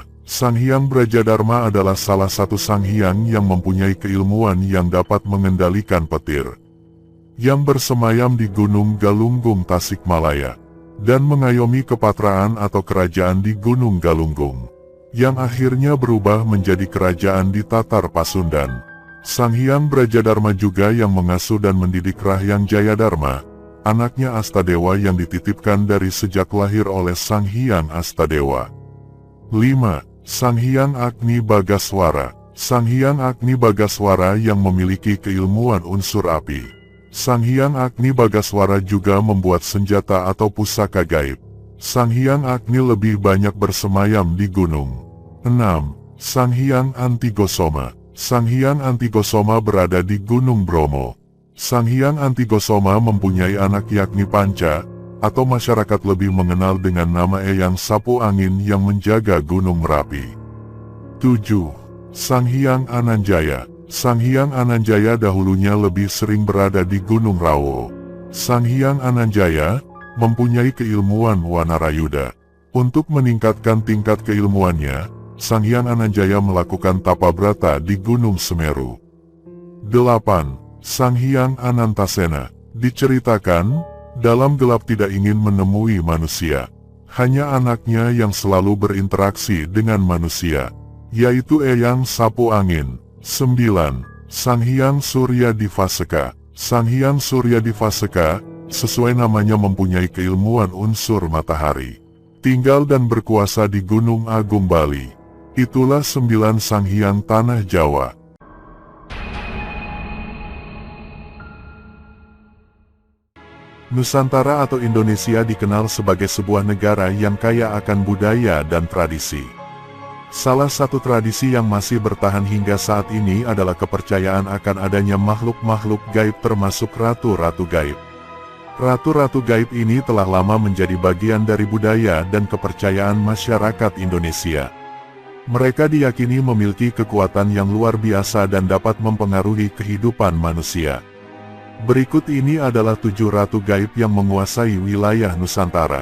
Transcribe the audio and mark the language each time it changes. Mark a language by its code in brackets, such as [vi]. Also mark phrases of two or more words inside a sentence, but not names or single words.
[id] Sang Hyang Brajadharma adalah salah satu Sang Hyang yang mempunyai keilmuan yang dapat mengendalikan petir, yang bersemayam di Gunung Galunggung Tasikmalaya, dan mengayomi kepatraan atau kerajaan di Gunung Galunggung, yang akhirnya berubah menjadi kerajaan di Tatar Pasundan. Sang Hyang Brajadharma juga yang mengasuh dan mendidik Rahyang Jayadharma, anaknya Astadewa yang dititipkan dari sejak lahir oleh Sang Hyang Astadewa. 5. Sang Hyang Agni Bagaswara. Sang Hyang Agni Bagaswara yang memiliki keilmuan unsur api. Sang Hyang Agni Bagaswara juga membuat senjata atau pusaka gaib. Sang Hyang Agni lebih banyak bersemayam di gunung. 6. Sang Hyang Antigosoma. Sang Hyang Antigosoma berada di Gunung Bromo. Sang Hyang Antigosoma mempunyai anak yakni Panca, atau masyarakat lebih mengenal dengan nama Eyang Sapu Angin yang menjaga Gunung Merapi. 7. Sang Hyang Ananjaya. Sang Hyang Ananjaya dahulunya lebih sering berada di Gunung Rawo. Sang Hyang Ananjaya mempunyai keilmuan Wanarayuda. Untuk meningkatkan tingkat keilmuannya, Sang Hyang Ananjaya melakukan tapa brata di Gunung Semeru. 8. Sang Hyang Anantasena. Diceritakan, dalam gelap tidak ingin menemui manusia. Hanya anaknya yang selalu berinteraksi dengan manusia, yaitu Eyang Sapu Angin. 9. Sang Hyang Surya Divaseka. Sang Hyang Surya Divaseka, sesuai namanya mempunyai keilmuan unsur matahari. Tinggal dan berkuasa di Gunung Agung Bali. Itulah 9 Sang Hyang Tanah Jawa. Nusantara atau Indonesia dikenal sebagai sebuah negara yang kaya akan budaya dan tradisi. Salah satu tradisi yang masih bertahan hingga saat ini adalah kepercayaan akan adanya makhluk-makhluk gaib termasuk ratu-ratu gaib. Ratu-ratu gaib ini telah lama menjadi bagian dari budaya dan kepercayaan masyarakat Indonesia. Mereka diyakini memiliki kekuatan yang luar biasa dan dapat mempengaruhi kehidupan manusia. Berikut ini adalah 7 ratu gaib yang menguasai wilayah Nusantara.